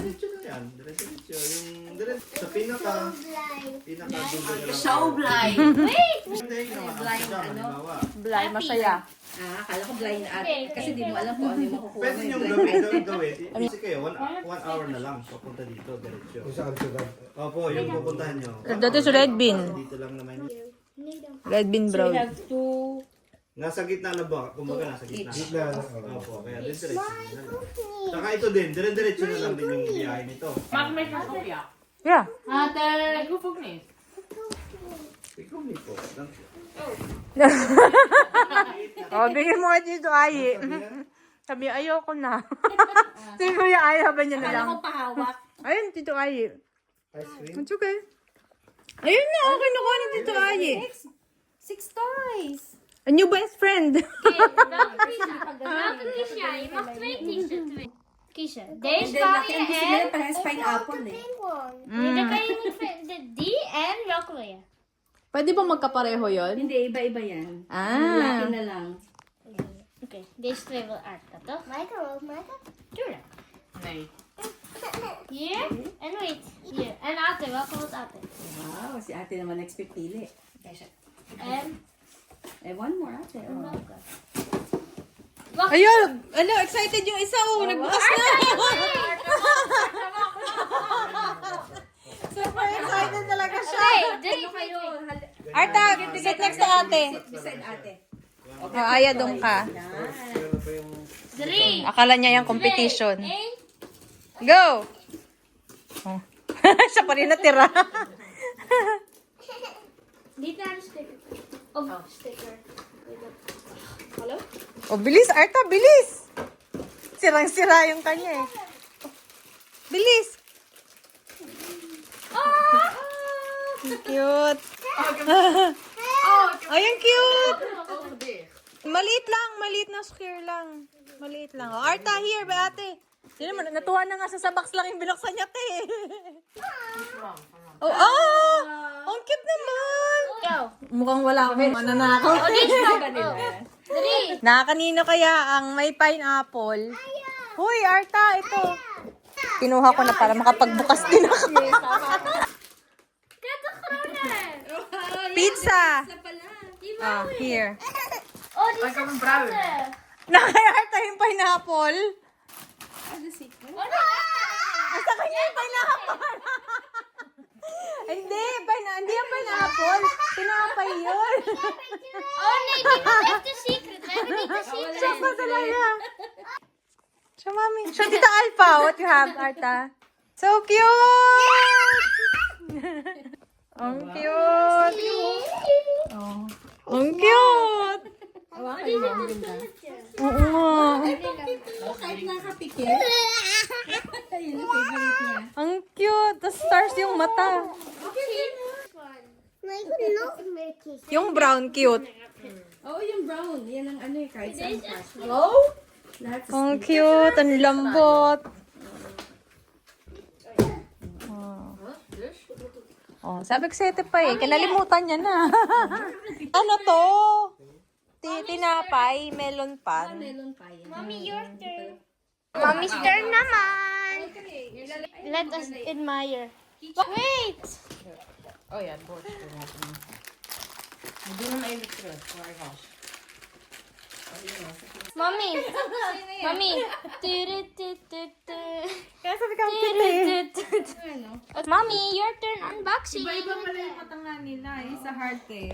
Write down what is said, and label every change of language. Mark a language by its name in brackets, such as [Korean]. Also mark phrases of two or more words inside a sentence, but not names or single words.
[Filipino] Diretso na yan. Diretso. Yung diretso. Sa pinaka dulo na lang. Showblind. Hindi, blind ano? Blay, masaya. Akala ko blind ate. Kasi di mo alam kung ano yung makukuha Pwede mo. niyong gawin. Kasi kayo, 1 hour na lang. Papunta dito, diretso. Kung saan ka? Opo, yung pupuntahan nyo. [English] That is red bean. [Filipino] Dito lang naman yun. [English] Red bean brown. [Filipino] Nasa gitna na ba? Kumbaga nasa gitna. Opo, kaya diretso na lang. Saka ito din, diretso na lang din yung biyahe nito. Yeah. Ikaw ni po. Oh, bigyan mo nga dito, Ayi. Sabi, ayoko na. Sabi ko yung Ayi, habang niya na lang. Akala ko pahawak. Ayun, Tito Ayi. [English] Ice cream? It's okay. [Filipino] Ayun na, okay na ko na Tito Ayi. [English] 6 toys. A new best friend. [Dutch] Welke Kiesja? Je mag 2 kiezen. Deze kan je en... [Filipino] Parehas pineapple eh. [Dutch] Nee, dan kan je niet vinden. Die en welke wil je? [Filipino] Pwede ba magkapareho yun? Hindi, iba-iba yan. Ah. Laki na lang. [Dutch] Oké, deze 2 wil Aartka, toch? Michael ook, Michael? Tuurlijk. Nee. Hier en wait. Hier. En Ate, welke wil Ate? [Filipino] Wow, si ate naman expect pili. [Dutch] En [English] one more ate. [Dutch] welke? [Filipino] Ayun, ano, excited yung isa, oh. Nagbukas na. Super excited talaga siya. [Dutch] Nee, 3. [English] Arta, sit next to ate. Beside ate. [Filipino] Oh, Aya, doon ka. 3. Akala niya yung competition. 1. Go! Oh. Siya pa rin natira. [Dutch] Niet naar de sticker. Of sticker. Hallo? [Filipino] Oh, bilis, Arta, bilis! Sirang-sira yung kanya eh. Bilis! Cute! Ay, ang cute! Maliit na square lang. Maliit lang. Oh, Arta, here, ba ate? Hindi naman, natuwa na nga sa box lang yung binuksan niya, te. Oh, ang cute naman! Go. Mukhang wala akong mananakaw. [Dutch] Oh, deze kan. 3. [Filipino] Nakakanino kaya ang may pineapple? Huy, Arta, ito. Kinuha ko na para makapagbukas din ako. [Dutch] Kijk, de groene. [English] Pizza! Ah, here. [Dutch] Oh, die is echt schattig. [Filipino] Nakay Arta yung pineapple. [Dutch] Oh, nee. [Filipino] Asa kanya yung pineapple? Hindi yung pineapple. Tinapay yun. [Dutch] Oh nee, dit is echt de secret. We hebben niet de secret. [Filipino] Siya pa talaga. Siya, mami. Siya, Tita Alpha. [English] What you have, Arta? So cute! [Filipino] Ang cute! Ang cute! Oo nga. Kahit nakapikit. Ayun ang favorite niya. Ang cute. [English] The stars [Filipino] yung mata. Yung brown cute. Oh, yung brown. Yan ang ano eh, kahit saan pa. [Dutch] Deze is [Filipino] Ang cute, ang lambot. Oh, sabi ko sa'yo pa eh. Kinalimutan niya na. Ano to? Tinapay, melon pan. [English] Mommy, your turn. Mommy's turn naman. Let us admire. Wait! Oh, yeah, both. Mommy. Mommy. [Filipino] Kaya sabi ka, cute eh. [English] Mommy, your turn unboxing. [Filipino] Iba pala yung mata nga nila eh, sa heart eh.